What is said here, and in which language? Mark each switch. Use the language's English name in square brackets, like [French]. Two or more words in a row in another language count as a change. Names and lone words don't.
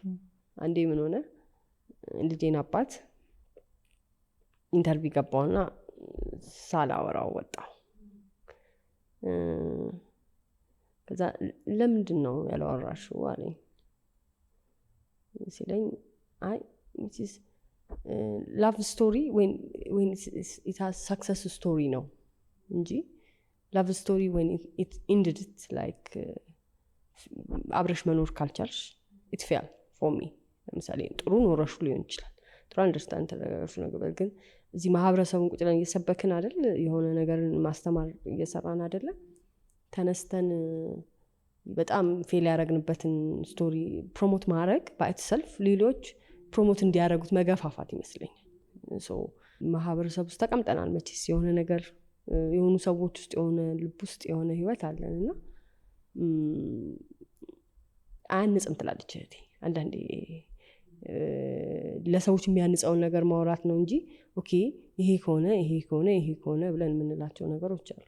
[Amharic] አንዴ ምን ሆነ ልጄን አባት ኢንተርቪው ገባውና ሳላወራው ወጣው። ከዛ ለምንድን ነው ያላወራሽው አለኝ ሲለኝ አይ [English] this love story when it has success story [Amharic] ነው እንጂ [English] love story when it ended it like [Amharic] አብረሽ መኖር ካልቻልሽ [English] it failed for [Amharic] me። ለምሳሌ ጥሩ ኖረሹ ሊሆን ይችላል፣ ጥሩ አንደርስታንድ ተደረገሽ ነገር ግን እዚህ ማህበረሰቡን ቁጭ ብለን እየሰበክን አይደል፣ የሆነ ነገርን ማስተማር እየሰራን አይደለ፣ ተነስተን በጣም ፌል ያደረግንበትን [English] story promote [Amharic] ማድረግ [English] by itself [Amharic] ሌሎች ፕሮሞት እንዲያደርጉት መገፋፋት ይመስለኛል። ሶ ማህበረሰብ ውስጥ ተቀምጠናል መቼስ የሆነ ነገር የሆኑ ሰዎች ውስጥ የሆነ ልብ ውስጥ የሆነ ህይወት አለንና አንጽም ትላለች እህቴ። አንዳንዴ ለሰዎች የሚያንጸውን ነገር ማውራት ነው እንጂ ኦኬ ይሄ ከሆነ ብለን የምንላቸው ነገሮች አሉ።